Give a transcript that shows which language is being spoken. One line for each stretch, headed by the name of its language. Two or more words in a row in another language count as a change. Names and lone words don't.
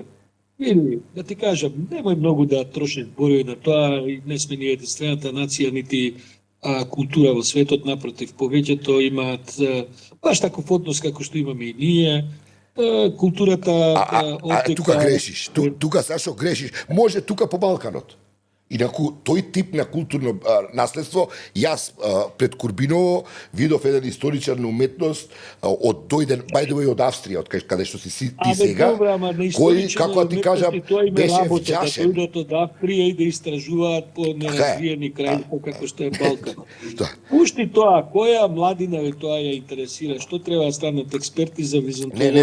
Macedonian: Или, да ти кажам, немој многу да трошиш зборови на тоа, не сме ни единствената нација, нити култура во светот, напротив, повеќето имаат баш таков однос како што имаме и ние. Културата... Тука грешиш, тука Сашо грешиш. Може тука по Балканот. Инаку, тој тип на културно наследство, јас пред Курбиново видов еден историчар на уметност од дојден,
English: by the way,
Macedonian: од Австрија, од каде што си ти сега, кој, како ти кажам, беше вчашен. Дојдат од Австрија и да истражуваат по неразвиени краји, како што е Балкан. Пушти тоа, која младина ве тоа ја интересира, што треба да станат експерти за византологија?